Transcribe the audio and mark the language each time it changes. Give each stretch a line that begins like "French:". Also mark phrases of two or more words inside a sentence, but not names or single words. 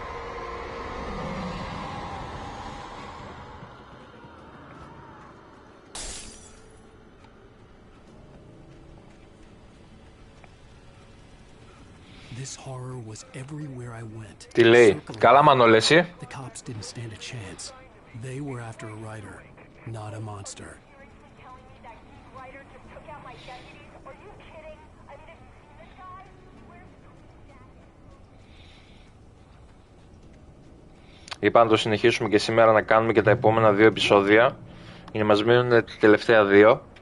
English: This horror was everywhere I went.
Greek: Τι λέει, καλά Μανώλη εσύ.
English: The cops didn't stand a chance. They were after a writer, not a monster.
Greek: Είπα να το συνεχίσουμε και σήμερα να κάνουμε και τα επόμενα 2 επεισόδια. Είναι, μας μείνουν τα τελευταία 2.